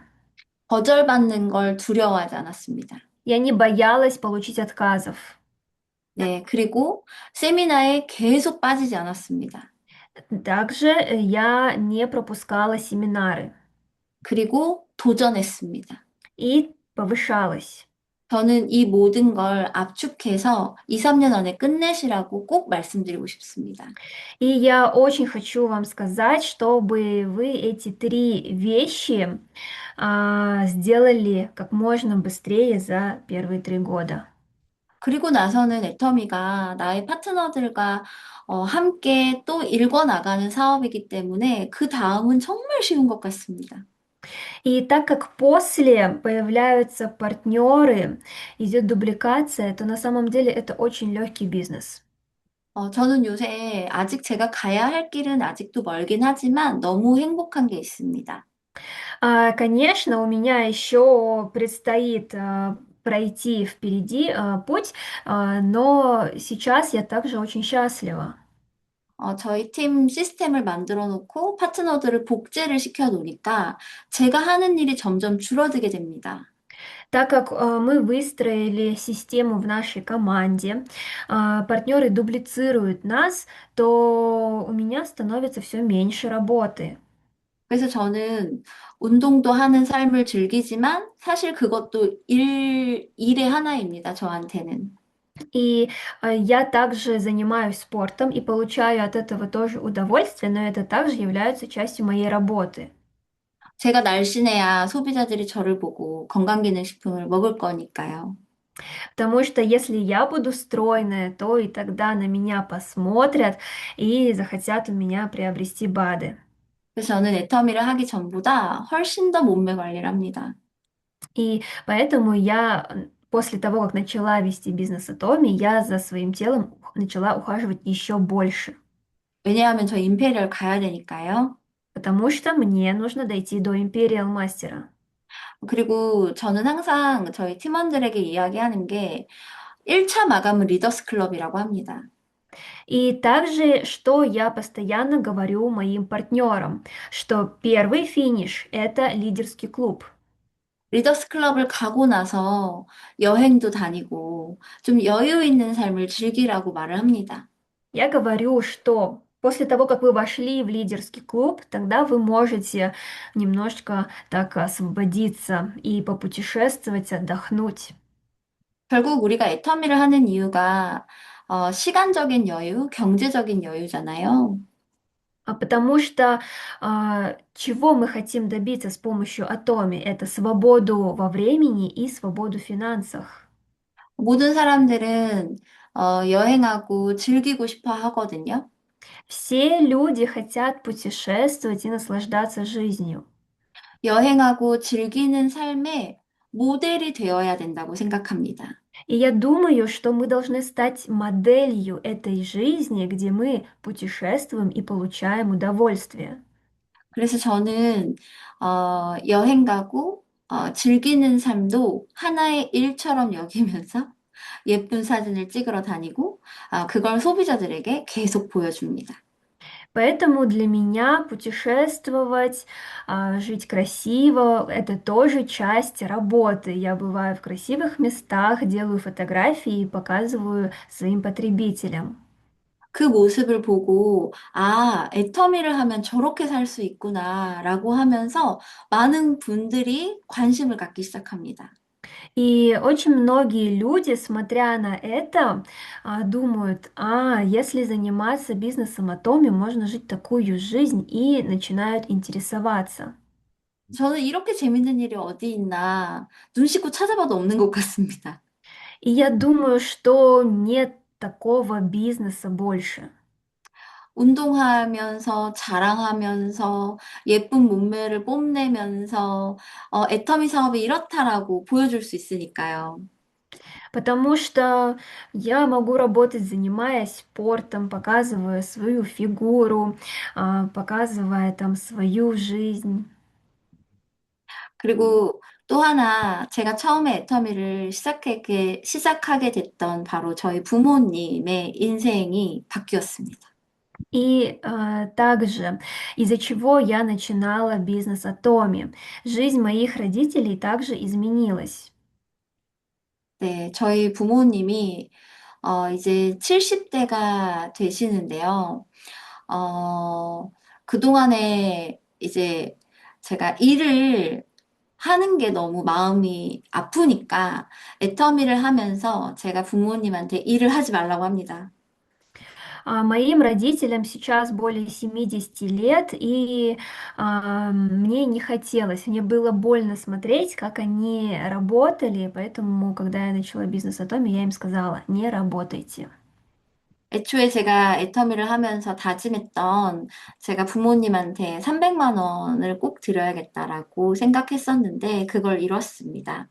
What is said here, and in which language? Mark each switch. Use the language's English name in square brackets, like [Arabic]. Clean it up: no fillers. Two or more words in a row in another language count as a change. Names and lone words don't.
[Korean] 거절받는 걸 두려워하지 않았습니다. [Russian] Я не боялась получить отказов. [Korean] 네, 그리고 세미나에 계속 빠지지 않았습니다. [Russian] Также я не пропускала семинары [Korean] 그리고 도전했습니다. [Russian] и повышалась. [Korean] 저는 이 모든 걸 압축해서 2, 3년 안에 끝내시라고 꼭 말씀드리고 싶습니다. [Russian] И я очень хочу вам сказать, чтобы вы эти 3 вещи сделали как можно быстрее за первые 3 года. [Korean] 그리고 나서는 애터미가 나의 파트너들과 함께 또 일궈나가는 사업이기 때문에 그 다음은 정말 쉬운 것 같습니다. [Russian] И так как после появляются партнеры, идет дубликация, то на самом деле это очень легкий бизнес. [Korean] 저는 요새 아직 제가 가야 할 길은 아직도 멀긴 하지만 너무 행복한 게 있습니다. [Russian] Конечно, у меня еще предстоит пройти впереди путь, но сейчас я также очень счастлива. [Korean] 저희 팀 시스템을 만들어 놓고 파트너들을 복제를 시켜 놓으니까 제가 하는 일이 점점 줄어들게 됩니다. [Russian] Так как мы выстроили систему в нашей команде, партнеры дублицируют нас, то у меня становится все меньше работы. [Korean] 그래서 저는 운동도 하는 삶을 즐기지만 사실 그것도 일의 하나입니다, 저한테는. [Russian] И я также занимаюсь спортом и получаю от этого тоже удовольствие, но это также является частью моей работы. [Korean] 제가 날씬해야 소비자들이 저를 보고 건강기능식품을 먹을 거니까요. [Russian] Потому что если я буду стройная, то и тогда на меня посмотрят и захотят у меня приобрести БАДы. [Korean] 그래서 저는 애터미를 하기 전보다 훨씬 더 몸매 관리를 합니다. [Russian] И поэтому я после того, как начала вести бизнес Атоми, я за своим телом начала ухаживать еще больше. [Korean] 왜냐하면 저 임페리얼 가야 되니까요. [Russian] потому что мне нужно дойти до Imperial мастера. [Korean] 그리고 저는 항상 저희 팀원들에게 이야기하는 게 1차 마감은 리더스 클럽이라고 합니다. [Russian] И также, что я постоянно говорю моим партнерам, что первый финиш– это лидерский клуб. [Korean] 리더스 클럽을 가고 나서 여행도 다니고 좀 여유 있는 삶을 즐기라고 말을 합니다. [Russian] Я говорю, что после того, как вы вошли в лидерский клуб, тогда вы можете немножко так освободиться и попутешествовать, отдохнуть. [Korean] 결국 우리가 애터미를 하는 이유가 시간적인 여유, 경제적인 여유잖아요. [Russian] Потому что чего мы хотим добиться с помощью Атоми? Это свободу во времени и свободу в финансах. [Korean] 모든 사람들은 여행하고 즐기고 싶어 하거든요. [Russian] Все люди хотят путешествовать и наслаждаться жизнью. [Korean] 여행하고 즐기는 삶의 모델이 되어야 된다고 생각합니다. [Russian] И я думаю, что мы должны стать моделью этой жизни, где мы путешествуем и получаем удовольствие. [Korean] 그래서 저는 여행 가고 즐기는 삶도 하나의 일처럼 여기면서 예쁜 사진을 찍으러 다니고 그걸 소비자들에게 계속 보여줍니다. [Russian] Поэтому для меня путешествовать, жить красиво– это тоже часть работы. Я бываю в красивых местах, делаю фотографии и показываю своим потребителям. [Korean] 그 모습을 보고 애터미를 하면 저렇게 살 수 있구나라고 하면서 많은 분들이 관심을 갖기 시작합니다. [Russian] И очень многие люди, смотря на это, думают, если заниматься бизнесом Атоми, можно жить такую жизнь и начинают интересоваться. [Korean] 저는 이렇게 재밌는 일이 어디 있나 눈 씻고 찾아봐도 없는 것 같습니다. [Russian] И я думаю, что нет такого бизнеса больше. [Korean] 운동하면서 자랑하면서 예쁜 몸매를 뽐내면서 애터미 사업이 이렇다라고 보여줄 수 있으니까요. [Russian] Потому что я могу работать, занимаясь спортом, показывая свою фигуру, показывая там свою жизнь. [Korean] 그리고 또 하나 제가 처음에 애터미를 시작하게 됐던 바로 저희 부모님의 인생이 바뀌었습니다. [Russian] И также, из-за чего я начинала бизнес Атоми, жизнь моих родителей также изменилась. [Korean] 네, 저희 부모님이 이제 70대가 되시는데요. 그동안에 이제 제가 일을 하는 게 너무 마음이 아프니까 애터미를 하면서 제가 부모님한테 일을 하지 말라고 합니다. [Russian] Моим родителям сейчас более 70 лет, и мне не хотелось, мне было больно смотреть, как они работали, поэтому, когда я начала бизнес Атоми, я им сказала, не работайте. [Korean] 애초에 제가 애터미를 하면서 다짐했던 제가 부모님한테 300만 원을 꼭 드려야겠다라고 생각했었는데 그걸 이뤘습니다.